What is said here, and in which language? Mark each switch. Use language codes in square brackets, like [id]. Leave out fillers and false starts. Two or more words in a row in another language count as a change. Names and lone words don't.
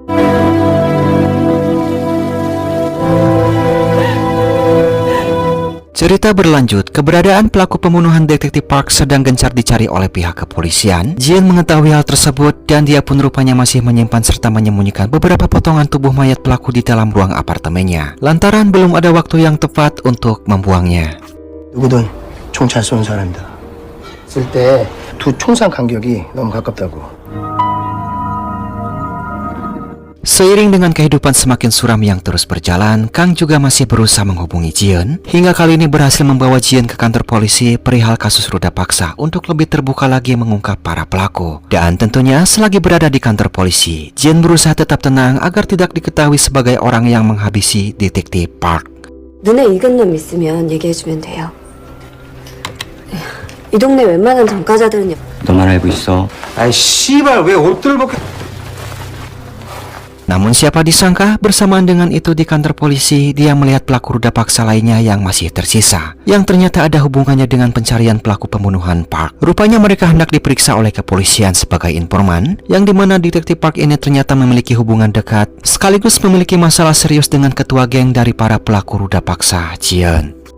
[id] Cerita berlanjut, keberadaan pelaku pembunuhan detektif Park sedang gencar dicari oleh pihak kepolisian. Jian mengetahui hal tersebut dan dia pun rupanya masih menyimpan serta menyembunyikan beberapa potongan tubuh mayat pelaku di dalam ruang apartemennya. Lantaran belum ada waktu yang tepat untuk membuangnya. [ko] 누구든 총 잘 쏘는 사람이다. 쓸 때 두 총상 간격이 너무 가깝다고. [id] Seiring dengan kehidupan semakin suram yang terus berjalan, Kang juga masih berusaha menghubungi Jian. Hingga kali ini berhasil membawa Jian ke kantor polisi perihal kasus ruda paksa untuk lebih terbuka lagi mengungkap para pelaku. Dan tentunya selagi berada di kantor polisi, Jian berusaha tetap tenang agar tidak diketahui sebagai orang yang menghabisi detektif Park. [ko] 눈에 익은 놈 있으면 얘기해주면 돼요. 이 동네 웬만한 전과자들은요. 너만 알고 있어. 아이 씨발 왜 옷들 벗겨? [id] Namun siapa disangka bersamaan dengan itu di kantor polisi dia melihat pelaku ruda paksa lainnya yang masih tersisa, yang ternyata ada hubungannya dengan pencarian pelaku pembunuhan Park. Rupanya mereka hendak diperiksa oleh kepolisian sebagai informan, yang dimana detektif Park ini ternyata memiliki hubungan dekat sekaligus memiliki masalah serius dengan ketua geng dari para pelaku ruda paksa, Jian.